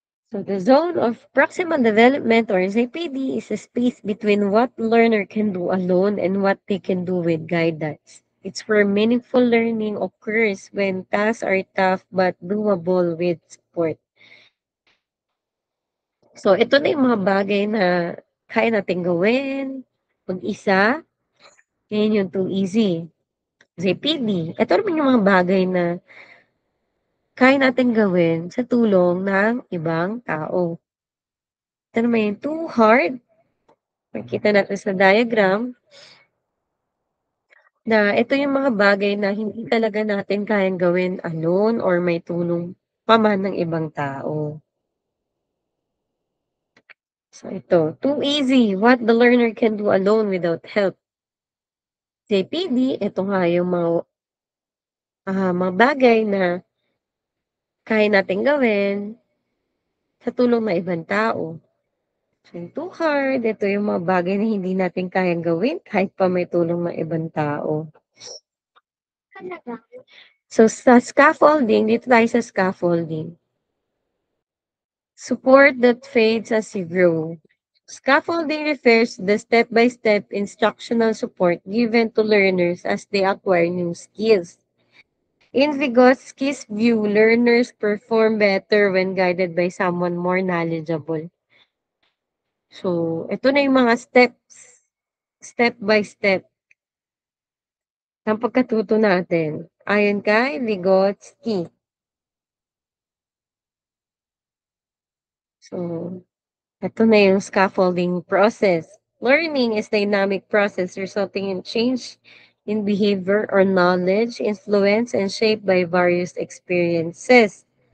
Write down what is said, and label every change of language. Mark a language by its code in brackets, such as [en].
[en] So the zone of proximal development or ZPD is a space between what learner can do alone and what they can do with guidance. It's where meaningful learning occurs when tasks are tough but doable with support. [tl] So ito na yung mga bagay na kaya nating gawin mag-isa. Yan yung [en] too easy. [tl] ZPD. Ito naman yung mga bagay na kaya nating gawin sa tulong ng ibang tao. Ito naman yung [en] too hard. [tl] Makikita natin sa diagram na ito yung mga bagay na hindi talaga natin kayang gawin alone or may tulong pa man ng ibang tao. So ito, [en] too easy, what the learner can do alone without help. [tl] JPD, ito nga yung mga bagay na kaya nating gawin sa tulong ng ibang tao. So, yung [en] too hard, [tl] ito yung mga bagay na hindi natin kayang gawin kahit pa may tulong ng ibang tao. So, sa scaffolding, dito tayo sa scaffolding. [en] Support that fades as you grow. Scaffolding refers to the step-by-step instructional support given to learners as they acquire new skills. In Vygotsky's view, learners perform better when guided by someone more knowledgeable. [tl] So, ito na yung mga steps, step by step ng pagkatuto natin ayon kay Vygotsky. So, Ito na yung scaffolding process. [en] Learning is dynamic process resulting in change in behavior or knowledge, influenced and shaped by various experiences.